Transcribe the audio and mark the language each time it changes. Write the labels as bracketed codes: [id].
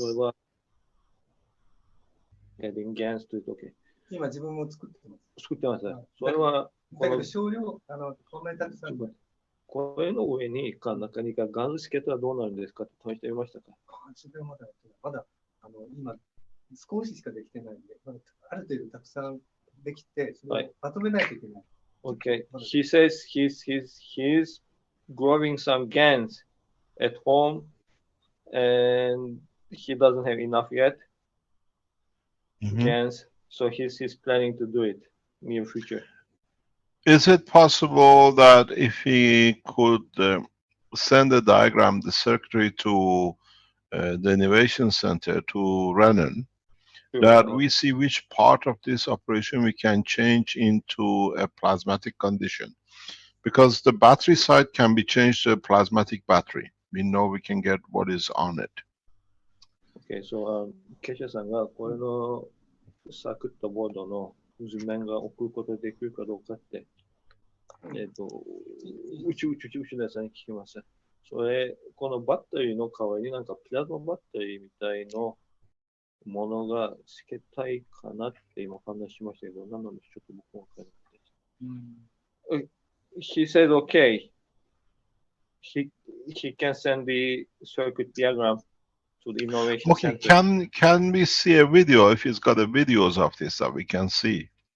[ja] それは [en] adding GaNs to it. Okay. [ja] 今自分も作ってます。作ってます。それはだけど少量こんなにたくさんこれの上に何かガンつけたらどうなるんですかって試してみましたか？それはまだやってない。まだ、今、少ししかできてないんで、まだある程度たくさんできて、それをまとめないといけない。 [en] Okay. He says he's growing some GANs at home and he doesn't have enough yet. GANs. So he's planning to do it near future. Is it possible that if he could send a diagram, the circuitry to the Innovation Center to Renan, that we see which part of this operation we can change into a plasmatic condition? Because the battery side can be changed to a plasmatic battery. We know we can get what is on it. Okay, so [ja] ケシャさんがこれのサークットボードの図面が送ることできるかどうかって、宇宙のやつに聞きます。それ、このバッテリーの代わりになんかプラズマバッテリーみたいのものがつけたいかなって今話しましたけど、なのでちょっと僕もわかんないです。 [en] He said, okay, he can send the circuit diagram to the innovation Okay, center. can we see a video if he's got the videos of this that we can see?